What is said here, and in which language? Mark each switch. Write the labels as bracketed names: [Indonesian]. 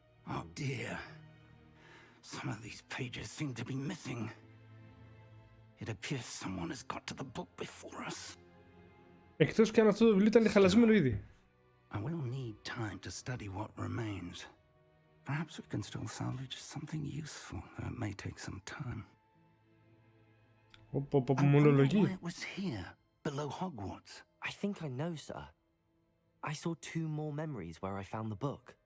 [English] Oh dear. Some of these pages seem to be missing. It appears someone has got to the book before us. [Greek] Εκτός και αν αυτό το βιβλίο ήταν χαλασμένο ήδη. [English] I will need time to study what remains. Perhaps we can still salvage something useful, though it may take some time. I wonder why it was here, below Hogwarts. I think I know, sir. I saw 2 more memories where I found the book.